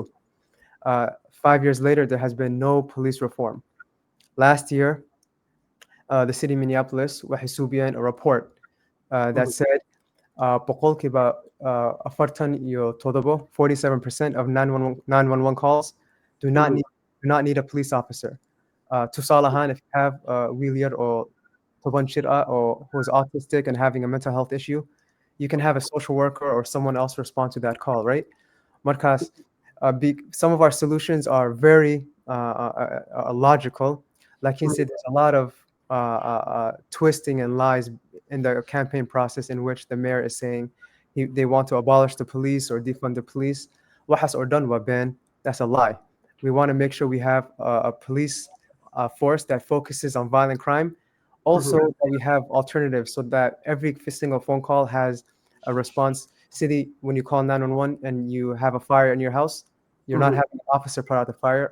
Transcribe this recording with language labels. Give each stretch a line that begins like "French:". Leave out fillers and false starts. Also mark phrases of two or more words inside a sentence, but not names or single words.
English: 5 years later, there has been no police reform. Last year, the city of Minneapolis, a report that said boqolkiiba 47% of 911 calls do not need a police officer.
Somali: Tusaale ahaan,
English: if you have a wheelchair or
Somali: toban jir ah
English: or who is autistic and having a mental health issue, you can have a social worker or someone else respond to that call, right? Markas, some of our solutions are very logical. Like he said, there's a lot of twisting and lies in the campaign process in which the mayor is saying they want to abolish the police or defund the police.
Somali: Waxaas oo dhan waa been.
English: That's a lie. We want to make sure we have a police force that focuses on violent crime. Also, that we have alternatives so that every single phone call has a response. City, when you call 911 and you have a fire in your house, you're not having an officer put out the fire.